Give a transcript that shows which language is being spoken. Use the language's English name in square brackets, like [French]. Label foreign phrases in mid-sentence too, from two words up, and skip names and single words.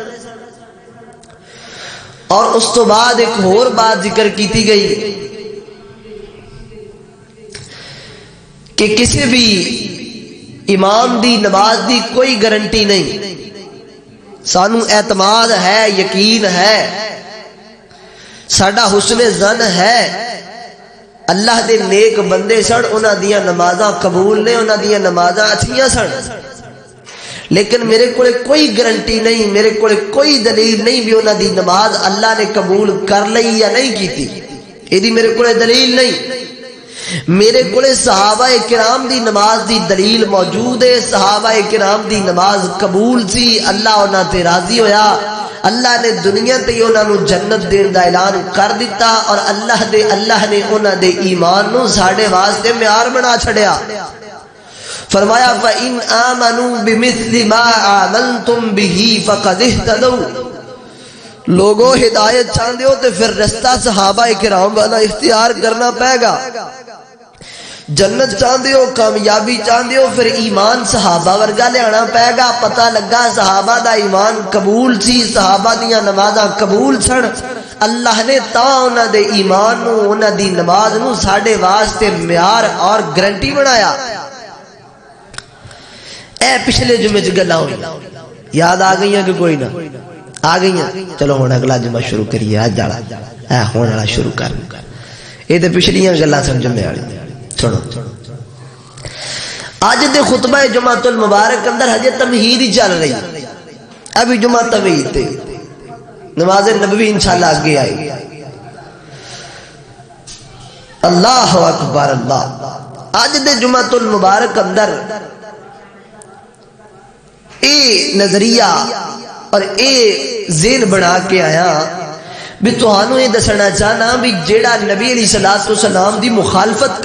[Punjabi] اور اس تو بعد ایک اور بات ذکر کیتی گئی کہ کسی بھی امام دی نماز دی کوئی گارنٹی نہیں. سانو اعتماد ہے، یقین ہے، ساڈا حسن ظن ہے اللہ دے نیک بندے سن، انہاں دیاں نمازاں قبول نے، انہاں دیاں نمازاں اچھیاں سن. لیکن میرے کولے کوئی گارنٹی نہیں، میرے کولے کوئی دلیل نہیں بھی انہاں دی نماز اللہ نے قبول کر لئی یا نہیں کیتی. ایدی میرے کولے دلیل نہیں. میرے کولے صحابہ کرام دی نماز دی دلیل موجود ہے. صحابہ کرام دی نماز قبول سی، اللہ انہاں تے راضی ہویا، اللہ نے دنیا تے انہاں نو جنت دین دا اعلان کر دیتا، اور اللہ نے انہاں دے ایمان نو ساڈے واسطے معیار بنا چھڑیا. [Arabic] فرمایا فَإِنْ آمَنُوا بِمِثْلِ مَا آمَنْتُمْ بِهِ فَقَدِ اهْتَدَوْا. [Punjabi] لوگوں ہدایت چاہندے ہو تے پھر رستہ صحابہ کرام والا اختیار کرنا پائے گا. جنت چاہندے ہو، کامیابی چاہندے ہو، پھر ایمان صحابہ ورگا لیانا پائے گا. پتہ لگا صحابہ دا ایمان قبول سی، صحابہ دیاں نمازاں قبول سن. اللہ نے تا انہاں دے ایمان نو، انہاں دی نماز نو ساڈے واسطے معیار اور گارنٹی بنایا. اے پچھلے جمعے چ گلاں ہوئی یاد آ گئیاں کہ کوئی نہ آ گئیاں؟ چلو ہن اگلا جمعہ شروع کریے. اج والا اے ہون والا شروع کر. اے تے پچھلیاں گلاں سن جمعے والی. سنو اج دے خطبہ جمعۃ المبارک اندر ہجے تمہید ہی چل رہی، ابھی جمعہ تمہید تے نماز نبوی انشاءاللہ آگے آئی. [Arabic] اللہ اکبر اللہ. [Punjabi] اج دے جمعۃ المبارک اندر اے نظریہ اور اے ذہن بنا کے آیا بھی تہانوں یہ دسنا چاہنا بھی جیڑا نبی علیہ الصلوۃ والسلام دی مخالفت